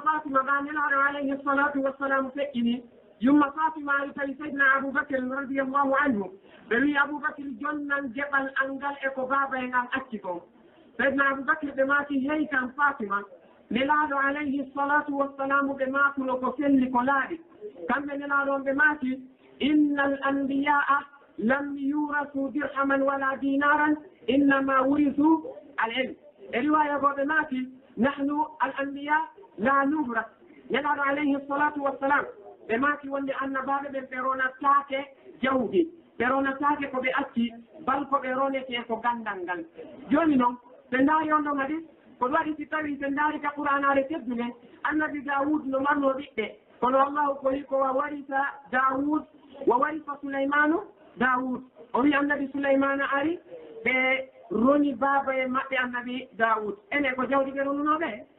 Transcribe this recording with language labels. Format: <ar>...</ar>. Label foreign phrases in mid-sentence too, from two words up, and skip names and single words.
<ff>fatima ɓa nelaɗo</ff> <ar>عليه الصلاة والسلام</ar> <ff>feƴƴini yumma fatima ari tawi seydna aboubacre</ff> <ar>رضي الله عنه</ar> <ff>ɓe wi aboubacre jonnan jeɓal angal e ko baaba e ngal acci kon seydna aboubacre ɓe maati hey kan fatima nelaɗo</ff> <ar>عليه الصلاة والسلام</ar> <ff>ɓe maatuno ko selli ko laaɗi kamɓe nelaɗo on ɓe maati</ff> <ar>إن الأنبياء لم يورثوا درهما ولا دينارا إنما ورثوا العلم</ar> <ff>e riwaya go ɓe maati</ff> <ar>نحن الأنبياء لا نورث</ar> <ff>nelaɗo</ff> <ar>عليه الصلاة والسلام</ar> <ff>ɓe maati wonde annabaɓe ɓen ɓe ronatake jawdi ɓe ronatake ko ɓe acci bal ko ɓe ronete ko gandal ngal joni noon ɓe ndaari on ɗon hadi ko waɗi si tawi ɓe ndaari ka qur'anare teddude annabi daoud no marno ɓiɓɓe kono allahu koyi ko</ff> <ar>وورث داود وورث سليمان</ar> <ff>daoud o wi annabi souleymana ari ɓe roni baaba e maɓɓe annabi daoud ene ko jawdi ɓe ronunoɓe</ff>